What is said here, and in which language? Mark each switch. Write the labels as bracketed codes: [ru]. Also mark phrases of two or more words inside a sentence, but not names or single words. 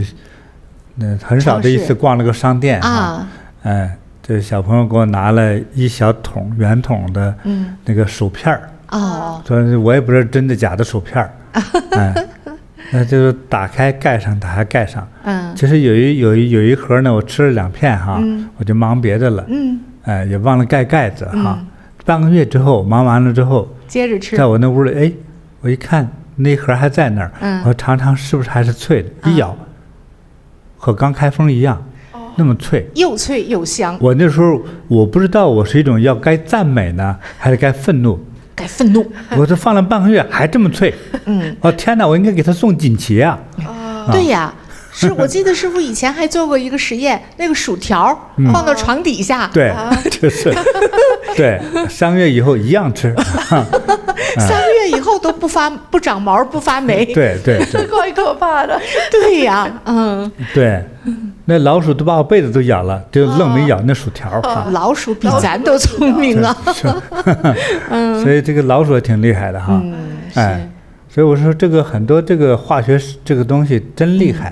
[zh] 很少的一次逛了個商店啊，這小朋友給我拿了一小桶圓桶的那個薯片兒，說我也不知道真的假的薯片兒，那就是打開蓋上，其實有一盒呢，我吃了2片哈，我就忙別的了，也忘了蓋子哈，半個月之後忙完了之後，接着吃，在我那屋裡，我一看那盒還在那兒，我嘗嘗是不是還是脆的，一咬。和剛開封一樣，那麼脆，又脆又香。我那時候我不知道我是一種要該讚美呢，還是該憤怒？該憤怒。我這放了半個月還這麼脆，哦天哪！我應該給他送錦旗啊！對呀，是我記得師傅以前還做過一個實驗，那個薯條放到床底下，對，就是對，3個月以後一樣吃。 3個月以後都不長毛不發霉，對，怪可怕的。對呀，对，那老鼠都把我被子都咬了，就愣沒咬那薯條。老鼠比咱都聰明啊。所以這個老鼠也挺厲害的哈，所以我說這個很多這個化學這個東西真厲害，